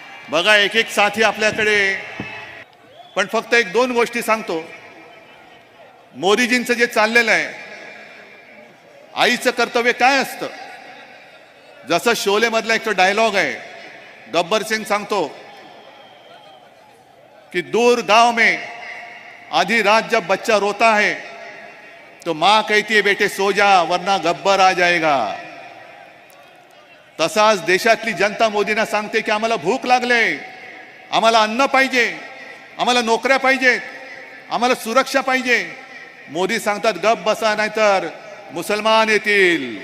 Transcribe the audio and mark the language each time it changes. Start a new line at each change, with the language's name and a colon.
Marathi: बघा एक एक साथी आपल्याकडे, पण फक्त एक दोन गोष्टी सांगतो. मोदीजींचं जे चाललेलं आहे, आईचं कर्तव्य काय असतं? जसं शोले मधला एक तो डायलॉग आहे, गब्बर सिंग सांगतो कि
Hindi: दूर गांव में आधी रात जब बच्चा रोता है तो माँ कहती है बेटे सो जा वरना गब्बर आ जाएगा.
Marathi: तसाच देशातली जनता मोदींना सांगते की आम्हाला भूक लागले, आम्हाला अन्न पाहिजे, आम्हाला नोकऱ्या पाहिजेत, आम्हाला सुरक्षा पाहिजे. मोदी सांगतात गप बसा नाहीतर मुसलमान येतील.